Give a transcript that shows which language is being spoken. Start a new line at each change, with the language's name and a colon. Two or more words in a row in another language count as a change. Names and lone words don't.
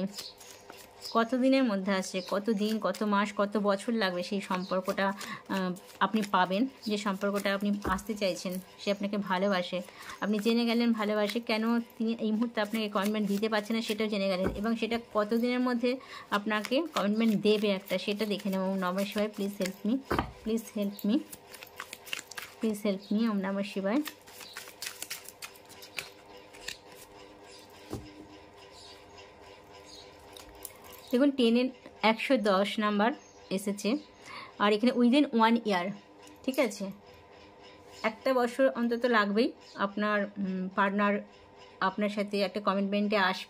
Bangla: কত দিনের মধ্যে আসছে, কত দিন, কত মাস, কত বছর লাগবে সেই সম্পর্কটা আপনি পাবেন, যে সম্পর্কটা আপনি আসতে চাইছেন, সে আপনাকে ভালোবাসে, আপনি জেনে গেলেন ভালোবাসে, কেন তিনি এই মুহূর্তে আপনাকে কমিটমেন্ট দিতে পারছে না সেটাও জেনে গেলেন, এবং সেটা কত দিনের মধ্যে আপনাকে কমিটমেন্ট দেবে একটা, সেটা দেখে নেব।
Sanskrit: ওম নমঃ শিবায়,
English: please help me, please help me, please help me.
Sanskrit: ওম নমঃ শিবায়।
Bangla: দেখুন 10-110 নাম্বার এসেছে, আর এখানে
English: within 1 year.
Bangla: ঠিক আছে, একটা বছর অন্তত লাগবেই আপনার পার্টনার আপনার সাথে একটা কমিটমেন্টে আসবে।